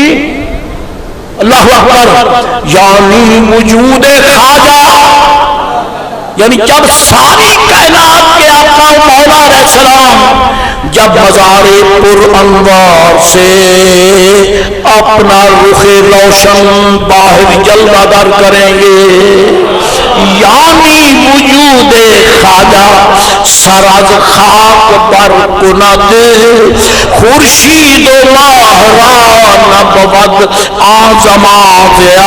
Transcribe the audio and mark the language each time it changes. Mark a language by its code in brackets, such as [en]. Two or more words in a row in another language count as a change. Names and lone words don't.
[ar] اللہ اکبر. [ur] یعنی وجود خواجہ، یعنی جب ساری کائنات کے آقا مولا علیہ السلام جب مزار پر انوار سے اپنا رخ روشن باہر جلوہ در کریں گے، [fa] یعنی وجود خواجہ سر از خاک برکند خورشید و ماہ را نبود آزم آزیا.